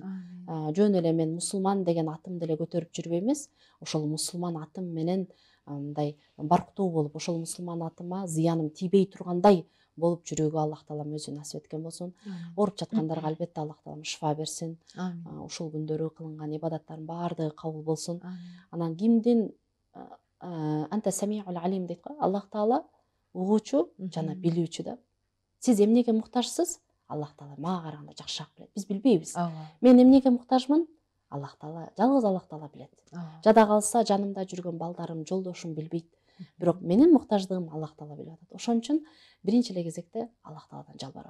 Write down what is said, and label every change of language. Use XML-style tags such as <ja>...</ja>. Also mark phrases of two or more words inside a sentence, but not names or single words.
<ky>Жөн эле мен мусулман деген атымды эле көтөрүп жүрбөй эмес, ошол мусулман атым менен мындай барктуу болуп, ошол мусулман атыма зыяным тийбей тургандай болуп жүрүүгө Аллах таалам өзү насип эткен болсун. Ооруп жаткандарга албетте Аллах таалам шифа берсин. Ушул күндөрү кылынган ибадаттардын баардыгы кабыл болсун. Анан кимдин</ky> <ar>أنت السميع العليم</ar> <ky>дейт го, Аллах таала угуучу жана билүүчү да. Сиз эмнеге муктажсыз? Аллах таала мага караганда жакшыраак билет. Биз билбейбиз. Мен эмнеге муктажмын? Аллах таала, жалгыз Аллах таала билет. Жада калса жанымда жүргөн балдарым, жолдошум билбейт. Бирок менин муктаждыгым Аллах таала билип атат. Ошон үчүн биринчи эле кезекте Аллах тааладан жалбарабы.</ky>